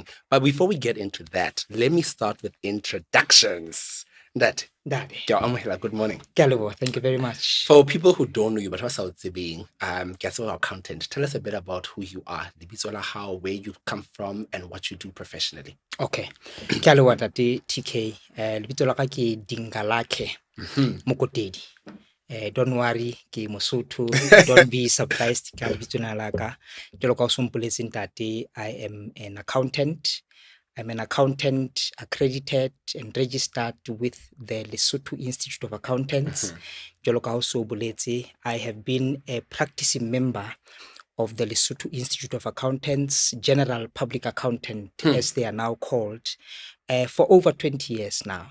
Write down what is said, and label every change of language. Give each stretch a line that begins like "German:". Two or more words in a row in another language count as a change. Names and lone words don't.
English: But before we get into that, let me start with introductions. Daddy. Good morning. Thank you very much. For people who don't know you, but also being accountant, tell us a bit about who you are, how, where you come from, and what you do professionally. Okay. TK.
Southern Sotho: Lebitso la ka ke Dingalake Mokotedi.
English: Don't worry,
Southern Sotho: ke Mosotho.
English: Don't be surprised.
Southern Sotho: Ka lebitso la ka. Ke lo ka sompoletseng tate.
English: I am an accountant. I'm an accountant accredited and registered with the Lesotho Institute of Accountants. I have been a practicing member of the Lesotho Institute of Accountants, General Public Accountant, as they are now called, for over 20 years now.